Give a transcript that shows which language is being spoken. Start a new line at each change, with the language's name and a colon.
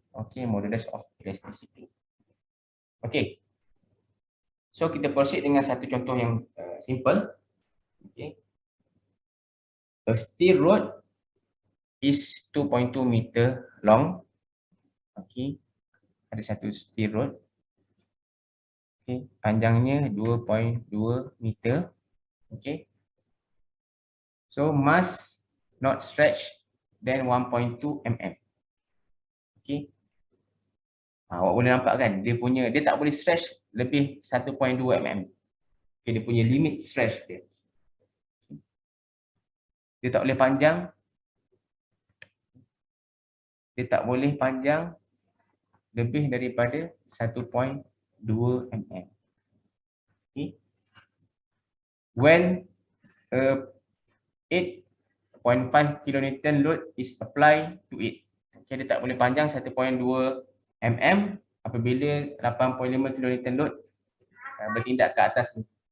English: Okey, modulus of elasticity. Okey.
Malay: So kita proceed dengan satu contoh yang simple.
English: Okey. A steel rod is 2.2 meter long.
Malay: Okey. Ada satu steel rod. Okey, panjangnya 2.2 meter. Okey.
English: So mass not stretch than 1.2 mm. Okey.
Malay: Awak boleh nampak kan, dia tak boleh stretch lebih 1.2 mm. Okay, dia punya limit stretch dia. Dia tak boleh panjang. Dia tak boleh panjang lebih daripada 1.2 mm.
English: Okay. When a 8.5 kN load is applied to it.
Malay: Okay, dia tak boleh panjang 1.2 mm apabila 8.5 kN load bertindak ke atas ni.